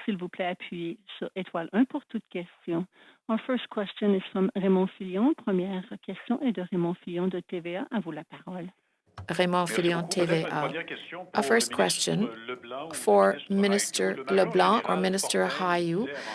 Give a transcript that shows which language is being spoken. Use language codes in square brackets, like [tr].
[fr] S'il vous plaît, appuyez sur étoile 1 pour toute question. [en] Our first question is from Raymond Fillon. [fr] Première question est de Raymond Fillon de TVA. À vous la parole. Raymond Fillon, TVA. [en] A first question for Minister LeBlanc or Minister Hayoux.